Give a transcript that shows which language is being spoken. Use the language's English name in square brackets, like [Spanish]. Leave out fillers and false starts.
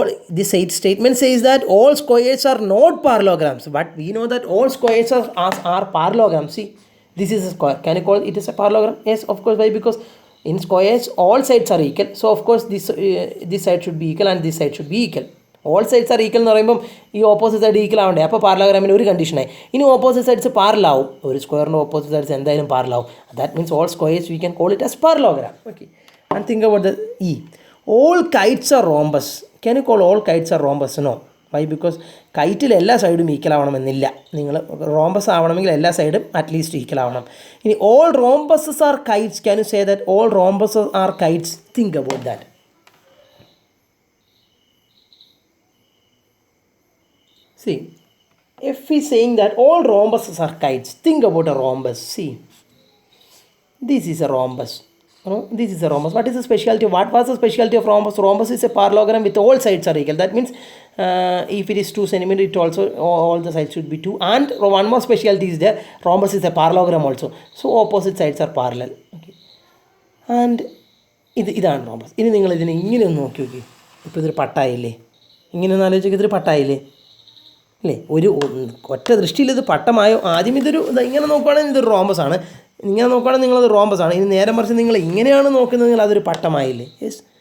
[English] This statement says that all squares are not parallelograms. But we know that all squares are parallelograms. See, this is a square. Can you call it as a parallelogram? Yes, of course. Why? Because in squares all sides are equal. So of course this side should be equal and this side should be equal. All sides are equal [Malayalam] എന്ന് പറയുമ്പം ഈ opposite side equal ആവണ്ടേ. അപ്പോൾ പാരലോഗ്രാമിന് ഒരു കണ്ടീഷനായി. ഇനി opposite sides പാരലാവും. ഒരു സ്ക്വയറിൻ്റെ opposite sides എന്തായാലും പാരലാവും. [English] That means all squares we can call it as parallelogram. Okay. And think about the E. All kites are rhombus. Can you call all kites are rhombus? No. Why? [Malayalam] Because കൈറ്റിൽ എല്ലാ സൈഡും equal ആവണമെന്നില്ല. നിങ്ങൾ rhombus ആവണമെങ്കിൽ എല്ലാ സൈഡും at least equal ആവണം. [English] ഇനി all rhombuses are kites. Can you say that all rhombuses are kites? Think about that. See, if we saying that all rhombuses are kites, think about a rhombus. See, this is a rhombus. No, this is a rhombus. What is the specialty? What was the specialty of rhombus? Rhombus is a parallelogram with all sides are equal. That means if it is 2 cm, it also all the sides should be 2. And one more specialty is there. Rhombus is a parallelogram also. So opposite sides are parallel. Okay. And [Malayalam] ഇതാണ് rhombus. ഇനി നിങ്ങൾ ഇതിനെ ഇങ്ങനെ ഒന്ന് നോക്കി നോക്കി. ഇപ്പോൾ ഇതൊരു പട്ടായില്ലേ? ഇങ്ങനെ ഒന്ന് ആലോചിക്കുക, ഇതൊരു പട്ടായില്ലേ അല്ലേ? ഒരു ഒറ്റ ദൃഷ്ടിയിൽ ഇത് പട്ടമായോ? ആദ്യം ഇങ്ങനെ നോക്കുകയാണെങ്കിൽ ഇതൊരു റോംബസ് ആണ്. ഇങ്ങനെ നോക്കുകയാണെങ്കിൽ നിങ്ങളത് റോംബസ് ആണ്. ഇനി നേരെ മറിച്ച് നിങ്ങൾ ഇങ്ങനെയാണ് നോക്കുന്നതെങ്കിൽ അതൊരു പട്ടമായില്ലേ? യെസ്.